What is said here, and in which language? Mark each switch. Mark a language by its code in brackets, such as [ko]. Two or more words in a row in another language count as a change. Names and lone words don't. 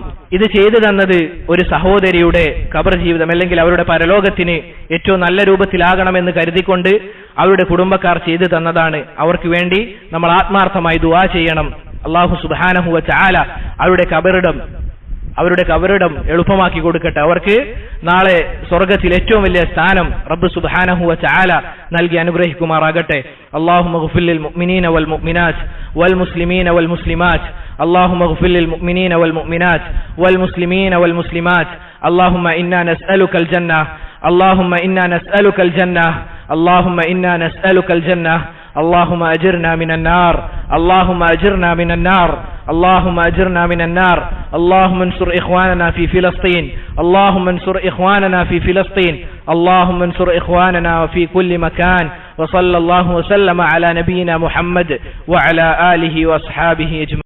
[ml] ഇത് ചെയ്തു തന്നത് ഒരു സഹോദരിയുടെ ഖബർ ജീവിതം അല്ലെങ്കിൽ അവരുടെ പരലോകത്തിന് ഏറ്റവും നല്ല രൂപത്തിലാകണമെന്ന് കരുതിക്കൊണ്ട് അവരുടെ കുടുംബക്കാർ ചെയ്തു തന്നതാണ്. അവർക്ക് വേണ്ടി നമ്മൾ ആത്മാർത്ഥമായി ദുആ ചെയ്യണം. അല്ലാഹു [ar] سبحانه وتعالى [ml] അവരുടെ ഖബറിടം അവരുടെ കബറിടം എളുപ്പമാക്കി കൊടുക്കട്ടെ. അവർക്ക് നാളെ സ്വർഗ്ഗത്തിൽ ഏറ്റവും വലിയ സ്ഥാനം റബ്ബ് [ar] سبحانه وتعالى [ml] നൽകി അനുഗ്രഹിക്കുമാറാകട്ടെ. [ar] اللهم اغفر للمؤمنين والمؤمنات والمسلمين والمسلمات اللهم اغفر للمؤمنين والمؤمنات والمسلمين والمسلمات اللهم إنا نسألك الجنة اللهم إنا نسألك الجنة اللهم إنا نسألك الجنة اللهم أجرنا من النار اللهم أجرنا من النار اللهم أجرنا من النار اللهم انصر إخواننا في فلسطين اللهم انصر إخواننا في فلسطين اللهم انصر إخواننا في كل مكان وصلى الله وسلم على نبينا محمد وعلى آله وأصحابه أجمعين.